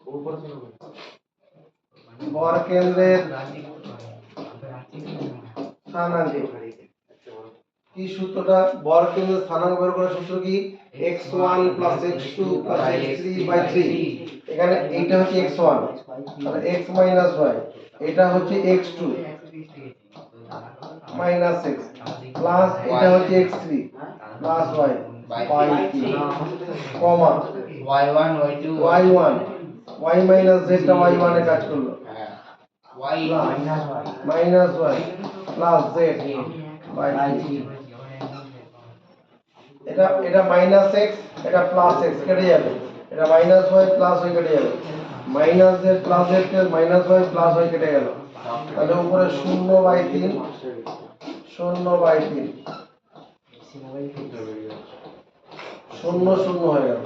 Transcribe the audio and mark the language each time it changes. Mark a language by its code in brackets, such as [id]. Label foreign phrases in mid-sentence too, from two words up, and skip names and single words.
[bn] ভর কেন্দ্রের স্থানাঙ্ক কি সূত্রটা, ভর কেন্দ্রের স্থানাঙ্ক বের করার সূত্র কি, x1 + x2 + x3/3। এখানে এইটা হচ্ছে x1, তাহলে x - y, এটা হচ্ছে x2 - x প্লাস এটা হচ্ছে x3 + y/3, কমা y1 y2 y1 y - z টা y1 এ কাজ করলো, হ্যাঁ y -y + z/3। এটা -x, এটা +x কেটে যাবে, এটা -y + y কেটে যাবে, -z + z কে -y + y কেটে গেল, তাহলে উপরে 0/3 0/3 0 0 হয়ে গেল।